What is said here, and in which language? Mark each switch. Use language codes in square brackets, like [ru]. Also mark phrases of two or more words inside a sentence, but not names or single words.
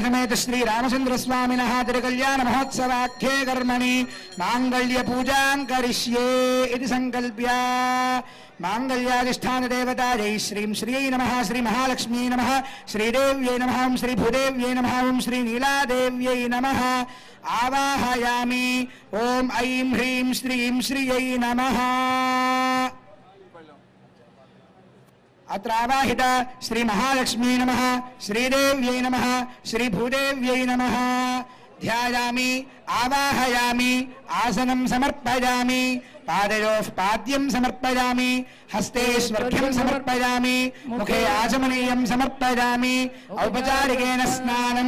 [sa] సమేత శ్రీ రామచంద్ర స్వామినః తిరుకల్యాణ మహోత్సవాఖ్యే కర్మణి మాంగళ్య పూజాం కరిష్యే ఇది సంకల్ప్య మాంగళ్యాధిష్టాన దేవతాయై శ్రీం శ్రీయై నమః శ్రీ మహాలక్ష్మీ నమః శ్రీదేవ్యై నమః శ్రీ భూదేవ్యై నమః శ్రీ నీలాదేవ్యై నమః ఆవాహయామి ఓం ఐం హ్రీం శ్రీం శ్రీయై నమః अत्र आवाहित श्री महालक्ष्मी नमः श्रीदेव्यै नमः श्री भूदेव्यै नमः ध्यायामि आवाहयामि आसनं समर्पयामि पादयोः पाद्यं समर्पयामि हस्ते स्वर्घ्यं समर्पयामि मुखे आचमनीयं समर्पयामि औपचारिकेन स्नानम्